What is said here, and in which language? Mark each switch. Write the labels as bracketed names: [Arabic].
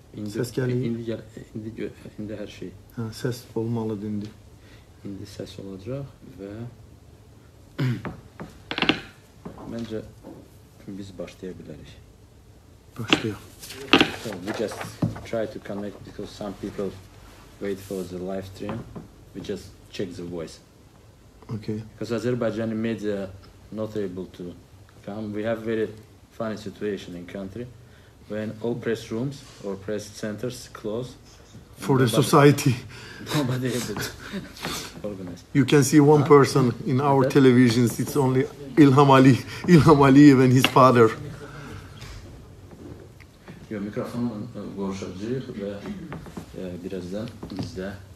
[Azerbaijani] Səs gəlir? İndi hər şey. Səs olmalıdır indi. İndi səs olacaq və məncə biz başlaya bilərik. Başlayaq. [English] We just try to connect because some people wait for the live stream. We just check the voice. Okay. Because Azerbaijani media not able to come. We have very funny situation in country when all press rooms or press centers close. For the society. Nobody able to organize. You can see one person in our televisions. It's only İlham Aliyev and his father. [Azerbaijani] Mikrofonla konuşacağıq və birazdan bizdə.